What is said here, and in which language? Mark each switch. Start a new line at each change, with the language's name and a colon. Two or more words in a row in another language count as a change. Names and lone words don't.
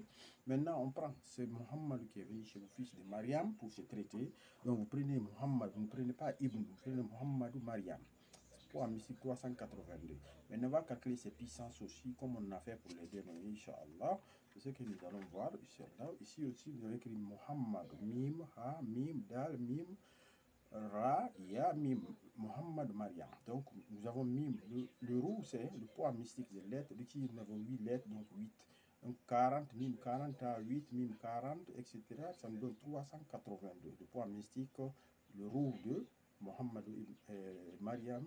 French: Maintenant, on prend, c'est Muhammad qui est venu chez le fils de Mariam pour se traiter. Donc vous prenez Muhammad, vous ne prenez pas Ibn, vous prenez Muhammad ou Mariam. Poids mystique 382. Maintenant, on va calculer ses puissances aussi, comme on a fait pour les deux, Inch'Allah. C'est ce que nous allons voir, Inch'Allah. Ici aussi, vous avez écrit Muhammad, Mim, Ha, Mim, Dal, Mim, Ra, Ya, Mim, Muhammad, Mariam. Donc, nous avons Mim. Le roux, c'est le poids mystique des lettres. Ici, nous avons 8 lettres, donc 8. Donc, 40, Mim 40 à 8, Mim 40, etc. Ça nous donne 382. Le poids mystique, le roux de Muhammad et Mariam.